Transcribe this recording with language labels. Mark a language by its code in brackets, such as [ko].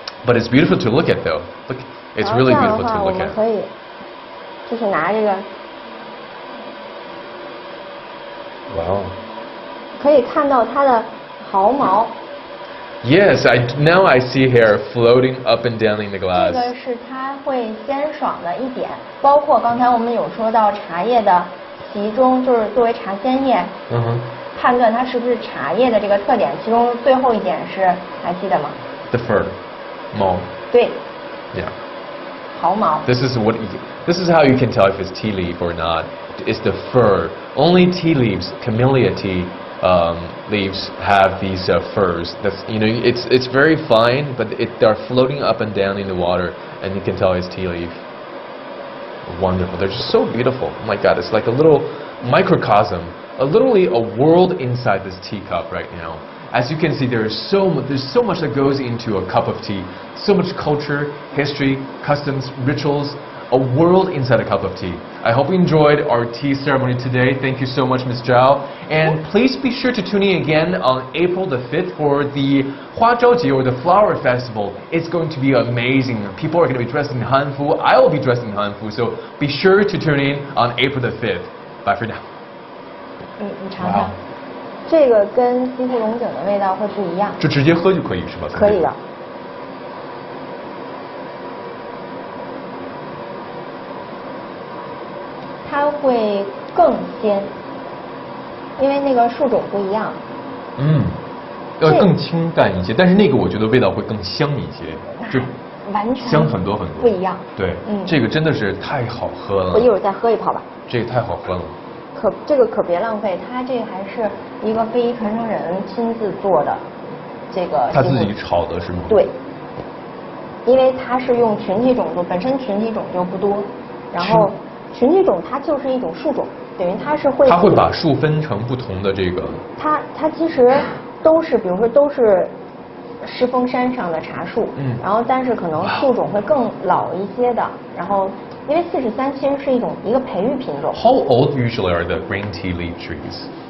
[en] But it's beautiful to look at, though. Look, it's really beautiful to look at. [zh] 我们可以，就是拿这个。 [en] Wow. [zh] 可以看到它的毫毛。 [en] Yes, now I see hair floating up and down in the glass. [zh] 这个是它会鲜爽的一点，包括刚才我们有说到茶叶的其中，就是作为茶鲜叶。判断它是不是茶叶的这个特点，其中最后一点是还记得吗 [en] ？The fur, 毛。 [zh] 对。 [en] Yeah. [zh] 毫毛。 [en] This is how you can tell if it's tea leaf or not. It's the fur. Only tea leaves, camellia tea leaves have these furs. That's it's very fine, but they're floating up and down in the water, and you can tell it's tea leaf. Wonderful. They're just so beautiful. Oh my God, it's like a little microcosm. Literally a world inside this teacup right now. As you can see, there's so much that goes into a cup of tea. So much culture, history, customs, rituals, a world inside a cup of tea. I hope you enjoyed our tea ceremony today. Thank you so much, Ms. Zhao. And please be sure to tune in again on April the 5th for the Huazhaoji, or the Flower Festival. It's going to be amazing. People are going to be dressed in hanfu. I will be dressed in hanfu. So be sure to tune in on April the 5th. Bye for now. [zh] 你尝尝，这个跟西湖龙井的味道会不一样。就直接喝就可以是吧？可以的。它会更鲜，因为那个树种不一样。要更清淡一些，但是那个我觉得味道会更香一些。就完全香很多很多，不一样。对，这个真的是太好喝了。我一会儿再喝一泡吧。这个太好喝了。这个可别浪费，它这个还是一个非遗传承人亲自做的，这个他自己炒的是吗？对，因为它是用群体种做，本身群体种就不多，然后群体种它就是一种树种，等于它是会。它会把树分成不同的这个。它其实都是，比如说都是狮峰山上的茶树，然后但是可能树种会更老一些的，然后。因为43其实是一个培育品种。 [en] How old usually are the green tea leaf trees？